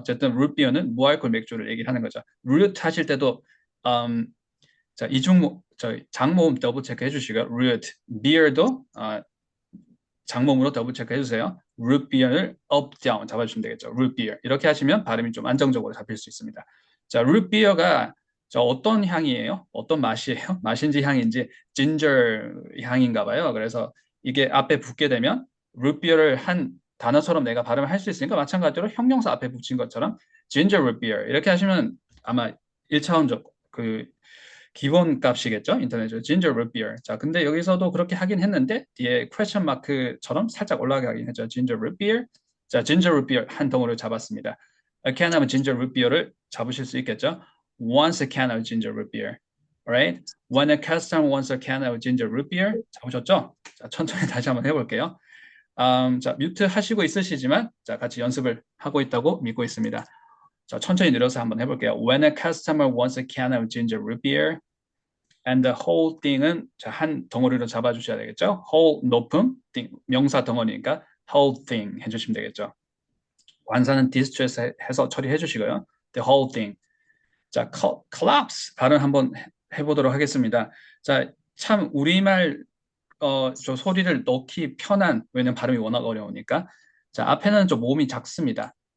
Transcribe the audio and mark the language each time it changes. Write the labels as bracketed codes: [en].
[ko] 어쨌든 루트비어는 무알콜 맥주를 얘기를 하는 거죠. 루트 하실 때도 자 이중모 장모음 더블 체크 해주시고요. 루트 비어도 장모음으로 더블 체크 해주세요. [en] root beer를 up, down [ko] 잡아주시면 되겠죠. [en] root beer. [ko] 이렇게 하시면 발음이 좀 안정적으로 잡힐 수 있습니다. 자, root beer가 어떤 향이에요? 어떤 맛이에요? 맛인지 향인지 ginger 향인가 봐요. 그래서 이게 앞에 붙게 되면 root beer를 한 단어처럼 내가 발음을 할 수 있으니까 마찬가지로 형용사 앞에 붙인 것처럼 ginger root beer 이렇게 하시면 아마 1차원적 그 기본 값이겠죠? 인터넷으로 [en] ginger root beer. [ko] 자, 근데 여기서도 그렇게 하긴 했는데 뒤에 question mark처럼 살짝 올라가긴 했죠. ginger root beer. 자, ginger root beer 한 덩어리를 잡았습니다. [en] A can of ginger root beer를 [ko] 잡으실 수 있겠죠? [en] Wants a can of ginger root beer. Alright? When a customer wants a can of ginger root beer. [ko] 잡으셨죠? 자, 천천히 다시 한번 해볼게요. 자, 뮤트 하시고 있으시지만 자, 같이 연습을 하고 있다고 믿고 있습니다. 자, 천천히 늘어서 한번 해볼게요. [en] When a customer wants a can of ginger root beer, and the whole thing은 [ko] 자, 한 덩어리로 잡아주셔야 되겠죠. whole 높음, thing, 명사 덩어리니까 [en] whole thing [ko] 해주시면 되겠죠. 관사는 distress 해서 처리해 주시고요. [en] the whole thing. [ko] 자, collapse 발음 한번 해보도록 하겠습니다. 자, 참 우리말 저 소리를 넣기 편한 왜냐면 발음이 워낙 어려우니까 자, 앞에는 좀 모음이 작습니다.